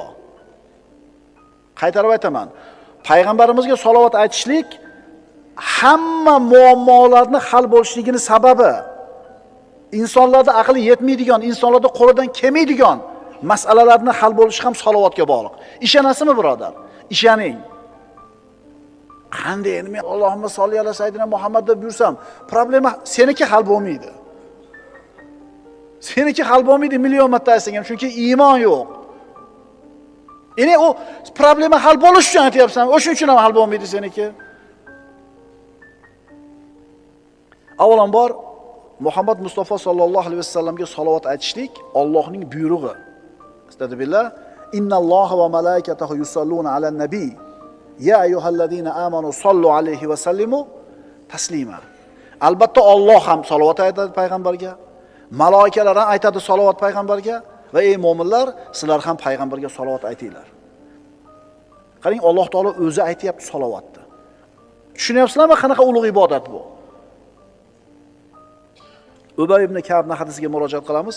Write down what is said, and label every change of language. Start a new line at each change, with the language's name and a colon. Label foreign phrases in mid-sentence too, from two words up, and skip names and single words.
Uzbek: Qaytarib aytaman, payg'ambarimizga salovat aytishlik hamma muammolarni hal bo'lishligining sababi. Insonlarda aqli yetmaydigan, insonlarda qo'lidan kelmaydigan masalalarni hal bo'lishi ham salovatga bog'liq. Ishonasizmi, birodar? Ishoning. Qanday endi men
Arabic: اللهم صل على سيدنا محمد
Uzbek: deb yursam, problema seniki hal bo'lmaydi. Seniki hal bo'lmaydi million marta aytsang ham, chunki iymon yo'q. Endi u problema hal bo'lish uchun aytyapsan, o'sha uchun ham hal bo'lmaydi seniki. Avvalambor Muhammad Mustafa
Arabic: صلى الله عليه وسلم
Uzbek: salovat aytishlik Allohning buyrug'i.
Arabic: أستغفر الله إن الله وملائكته يصلون على النبي. يا أيها الذين آمنوا صلوا عليه وسلموا تسليما.
Uzbek: Albatta Alloh ham salovat aytadi payg'ambarga, malaikalar ham aytadi salovat payg'ambarga va ey mu'minlar, sizlar ham payg'ambarga salovat aytinglar. Qarang, Alloh taolo o'zi aytayapti salovatni. Tushunyapsizlarmi qanaqa ulug' ibodat bu? Ubay ibn Ka'bning hadisiga murojaat qilamiz.